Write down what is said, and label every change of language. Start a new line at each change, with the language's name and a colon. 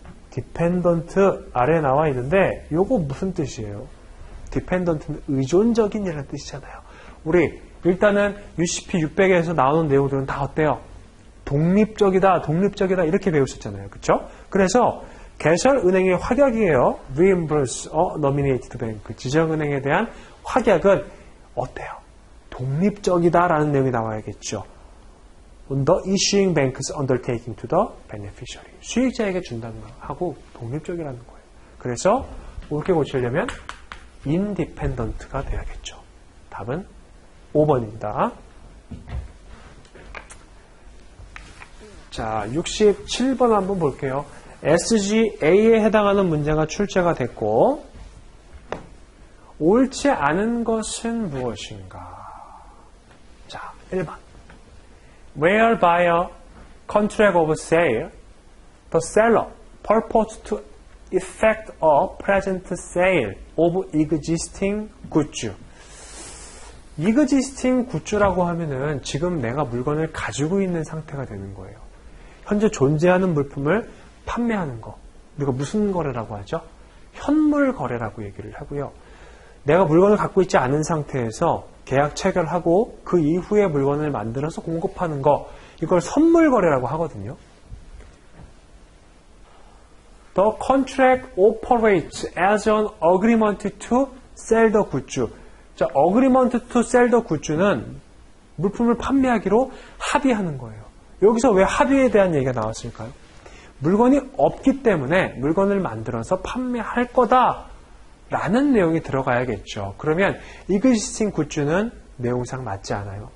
Korean: dependent 아래에 나와 있는데 요거 무슨 뜻이에요? dependent는 의존적인이라는 뜻이잖아요. 우리 일단은 UCP 600에서 나오는 내용들은 다 어때요? 독립적이다, 독립적이다 이렇게 배우셨잖아요. 그렇죠? 그래서 개설은행의 확약이에요.
English: reimburse a nominated bank.
Korean: 지정은행에 대한 확약은 어때요? 독립적이다라는 내용이 나와야겠죠.
English: The issuing bank's undertaking to the beneficiary.
Korean: 수익자에게 준다는 거 하고 독립적이라는 거예요. 그래서 옳게 고치려면 independent가 돼야겠죠. 답은 5번입니다. 자, 67번 한번 볼게요. SGA에 해당하는 문제가 출제가 됐고 옳지 않은 것은 무엇인가? 자, 1번
English: Whereby a contract of sale, the seller purports to effect a present sale of existing goods.
Korean: existing goods라고 하면은 지금 내가 물건을 가지고 있는 상태가 되는 거예요. 현재 존재하는 물품을 판매하는 거. 우리가 무슨 거래라고 하죠? 현물 거래라고 얘기를 하고요. 내가 물건을 갖고 있지 않은 상태에서 계약 체결하고 그 이후에 물건을 만들어서 공급하는 거. 이걸 선물 거래라고 하거든요.
English: The contract operates as an agreement to sell the goods.
Korean: 자,
English: agreement to sell the goods
Korean: 는 물품을 판매하기로 합의하는 거예요. 여기서 왜 합의에 대한 얘기가 나왔을까요? 물건이 없기 때문에 물건을 만들어서 판매할 거다라는 내용이 들어가야겠죠. 그러면 existing goods는 내용상 맞지 않아요.